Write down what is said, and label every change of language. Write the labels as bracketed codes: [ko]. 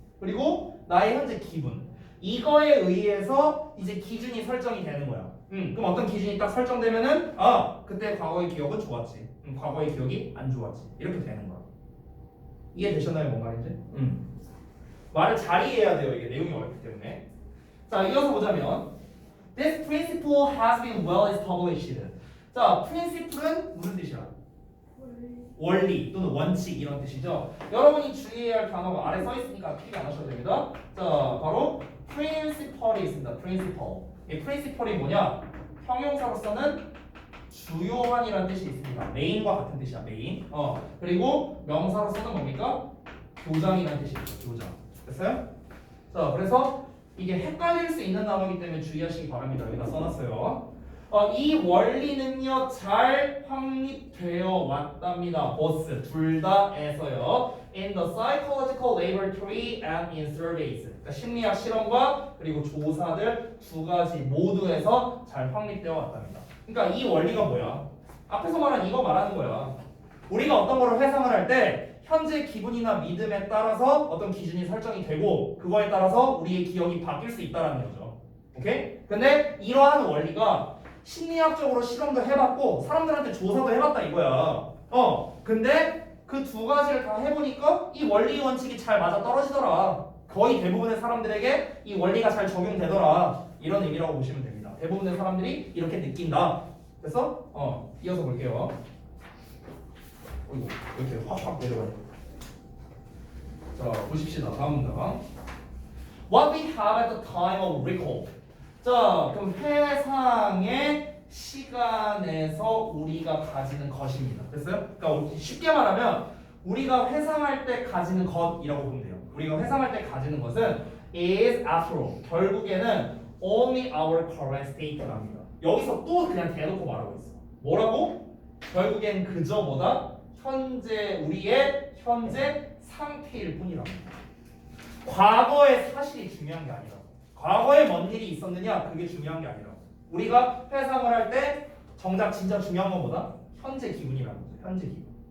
[ko] 그리고 나의 현재 기분 이거에 의해서 이제 기준이 설정이 되는 거야. 그럼 어떤 기준이 딱 설정되면은 그때 과거의 기억은 좋았지. 과거의 기억이 안 좋았지. 이렇게 되는 거야. 이해되셨나요? 뭔 말인지? 말을 잘 이해해야 돼요. 이게 내용이 어렵기 때문에. 자 이어서 보자면 [en] This principle has been well established. [ko] 자, principle은 무슨 뜻이야? 원리 또는 원칙 이런 뜻이죠. 여러분이 주의해야 할 단어가 아래 써 있으니까 필기 안 하셔도 됩니다. 자, 바로 principle이 있습니다. principle. 이 principle이 뭐냐? 형용사로서는 주요한이라는 뜻이 있습니다. 메인과 같은 뜻이야. 메인. 그리고 명사로서는 뭡니까? 교장이라는 뜻이 있죠. 교장. 됐어요? 자, 그래서 이게 헷갈릴 수 있는 단어이기 때문에 주의하시기 바랍니다. 여기다 써놨어요. 이 원리는요 잘 확립되어 왔답니다. 보스 둘 다에서요. [en] In the psychological laboratory and in surveys. [ko] 그러니까 심리학 실험과 그리고 조사들 두 가지 모두에서 잘 확립되어 왔답니다. 그러니까 이 원리가 뭐야? 앞에서 말한 이거 말하는 거야. 우리가 어떤 거를 회상을 할 때 현재 기분이나 믿음에 따라서 어떤 기준이 설정이 되고 그거에 따라서 우리의 기억이 바뀔 수 있다는 거죠. 오케이? 근데 이러한 원리가 심리학적으로 실험도 해봤고 사람들한테 조사도 해봤다 이거야. 근데 그 두 가지를 다 해보니까 이 원리 원칙이 잘 맞아 떨어지더라. 거의 대부분의 사람들에게 이 원리가 잘 적용되더라. 이런 의미라고 보시면 됩니다. 대부분의 사람들이 이렇게 느낀다. 됐어? 이어서 볼게요. 어이구, 이렇게 확확 내려가요. 자, 보십시다. 다음 문장. [en] What we have at the time of recall. [ko] 자, 그럼 회상의 시간에서 우리가 가지는 것입니다. 됐어요? 그러니까 쉽게 말하면 우리가 회상할 때 가지는 것이라고 보면 돼요. 우리가 회상할 때 가지는 것은 [en] is after all. [ko] 결국에는 [en] only our current state랍니다. [ko] 여기서 또 그냥 대놓고 말하고 있어. 뭐라고? 결국엔 그저 뭐다? 우리의 현재 상태일 뿐이라고. 과거의 사실이 중요한 게 아니라 과거에 뭔 일이 있었느냐 그게 중요한 게 아니라 우리가 회상을 할 때 정작 진짜 중요한 건 뭐다? 현재 기분이라는 거죠. 현재 기분.